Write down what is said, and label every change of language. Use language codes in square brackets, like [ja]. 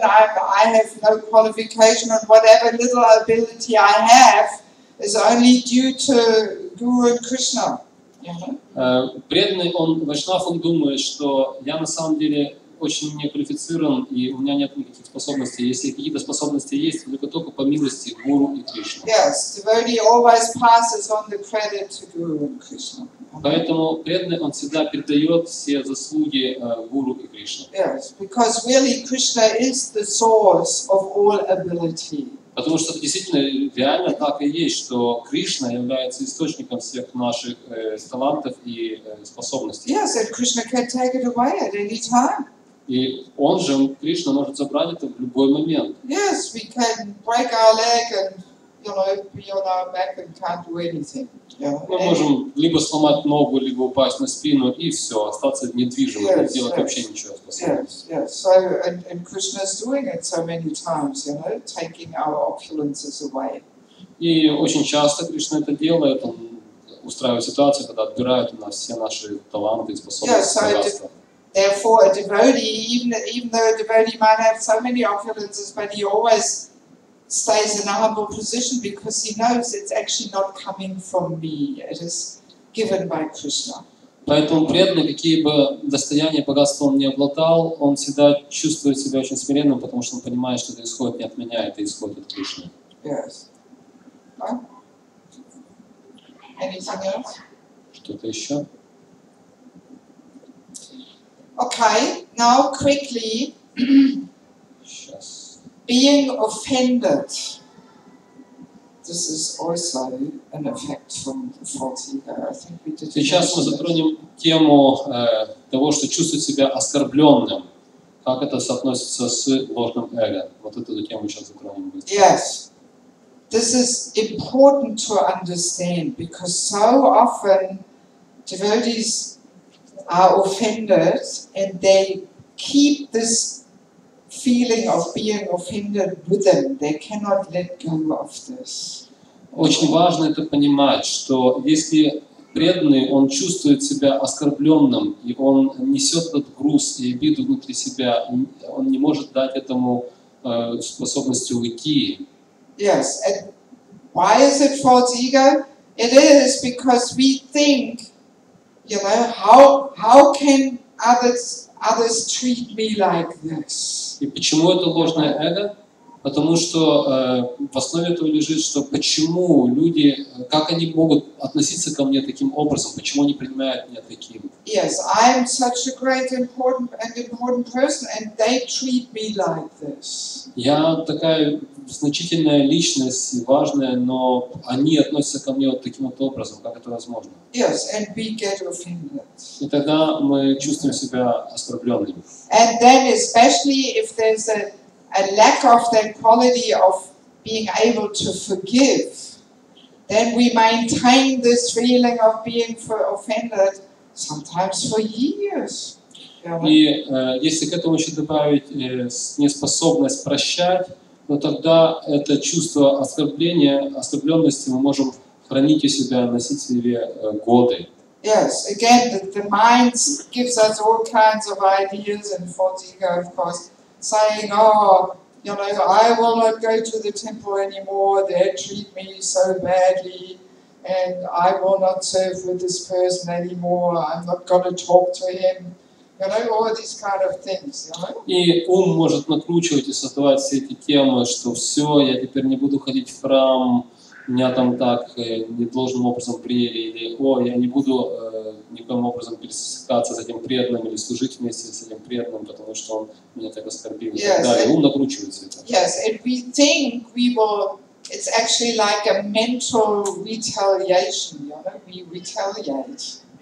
[en] I have no qualification, and whatever little ability I have is only due to Guru and Krishna. [ru] Преданный, вайшнав, он думает, что я на самом деле очень неквалифицирован, и у меня нет никаких способностей. Если какие-то способности есть, только по милости Гуру и Кришны. [en] Yes, devotee always passes on the credit to Guru and Krishna. [ru] Поэтому преданный, он всегда передает все заслуги Гуру и Кришне. [en] Yes, because really Krishna is the source of all ability. [ru] Потому что действительно реально так и есть, что Кришна является источником всех наших талантов и способностей. [en] Yes, and Krishna can take it away at any time. [ru] И он же, Кришна, может забрать это в любой момент. [en] Yes, we can break our leg and be on our back and can't do anything. [ru] Мы можем либо сломать ногу, либо упасть на спину, и все, остаться недвижимым, не делать вообще ничего способным. [en] Yes. So, and Krishna is doing it so many times, taking our opulences away. [ru] И очень часто Кришна это делает, он устраивает ситуацию, когда отбирает у нас все наши таланты и способности. [en] So therefore, a devotee, even though a devotee might have so many opulences, but he always stays in a humble position because he knows it's actually not coming from me. It is given by Krishna. [ru] Поэтому преданный, какие бы достояния, богатства он не обладал, он всегда чувствует себя очень смиренным, потому что он понимает, что это исходит не от меня, это исходит от Кришны. [en] Yes. Huh? Anything else? [ru] Что-то еще? [en] Okay, now quickly. [ru] Сейчас. [en] Being offended. this is also an effect from the false ego. I think we did. [ru] Сейчас мы затронем тему того, что чувствует себя оскорбленным. Как это соотносится с ложным эго? Вот эту тему сейчас затронем. [en] Yes. This is important to understand because so often devotees are offended and they keep this feeling of being offended with them. They cannot let go of this. [ru] Очень важно это понимать, что если преданный, он чувствует себя оскорбленным, и он несет этот груз и обиду внутри себя, он не может дать этому способности уйти. [en] Yes, and why is it false ego? It is because we think, how can others treat me like this? [ru] И почему это ложное эго? Потому что в основе этого лежит, что почему люди, как они могут относиться ко мне таким образом, почему они принимают меня таким. [en] Yes, I'm such a great important person, and they treat me like this. [ru] Я такая значительная личность, важная, но они относятся ко мне вот таким вот образом, как это возможно. [en] Yes, and we get offended. [ru] И тогда мы чувствуем себя оскорбленными. [en] And then especially if there's a lack of that quality of being able to forgive, then we maintain this feeling of being offended sometimes for years. [ru] И если к этому еще добавить неспособность прощать, то тогда это чувство оскорбленности мы можем хранить у себя, носить в себе годы. [en] Yes, again, the mind gives us all kinds of ideas, and false ego, of course, saying, I will not go to the temple anymore, they treat me so badly, and I will not serve with this person anymore, I'm not going to talk to him, all these kind of things. [ru] И ум может накручивать и создавать все эти темы, что все, я теперь не буду ходить в храм, меня там так недолжным образом приняли, или я не буду никаким образом пересекаться с этим преданным или служить вместе с этим преданным, потому что он меня так оскорбил. [en] Yes, [ru] да, и ум накручивается это. [en] Yes, and we think it's actually like a mental retaliation, we retaliate.